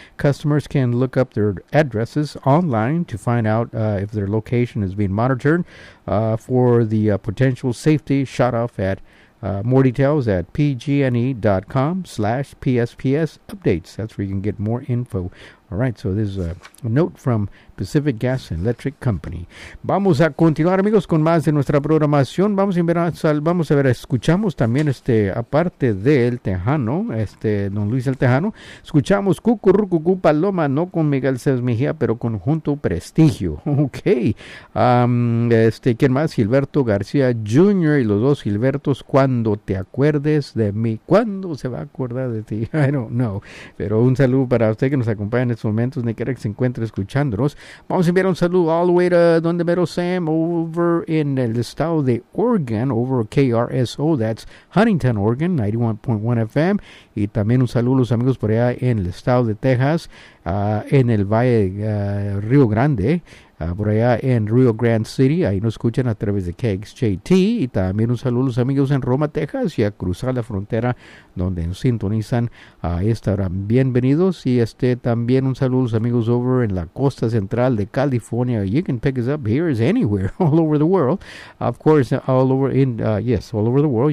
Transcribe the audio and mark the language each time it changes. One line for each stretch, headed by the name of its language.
English: Customers can look up their addresses online to find out if their location is being monitored for the potential safety shutoff at more details at pgne.com/PSPS updates. That's where you can get more info. All right, so this is a note from Pacific Gas and Electric Company.
Spanish: Vamos a continuar, amigos, con más de nuestra programación. Vamos a ver, escuchamos también, aparte del Tejano, Don Luis el Tejano, escuchamos Cucurrucucú Paloma, no con Miguel César Mejía, pero con Junto Prestigio. Ok. ¿Quién más? Gilberto García Jr. y los dos Gilbertos, cuando te acuerdes de mí. ¿Cuándo se va a acordar de ti?
English: I don't know.
Spanish: Pero un saludo para usted que nos acompaña en estos momentos, ni quiera que se encuentre escuchándonos. Vamos a enviar un saludo
English: all the way to
Spanish: donde mero Sam,
English: over in
Spanish: el estado de Oregon, over KRSO, that's Huntington, Oregon, 91.1 FM. Y también un saludo a los amigos por allá en el estado de Texas, en el Valle Río Grande, por allá en Rio Grande City. Ahí nos escuchan a través de KXJT. Y también un saludo a los amigos en Roma, Texas, y a cruzar la frontera donde nos sintonizan. Ahí estarán bienvenidos. Y también un saludo a los amigos over en la costa central de California.
English: You can pick us up here, is anywhere, all over the world. Of course, all over in, yes, all over the world.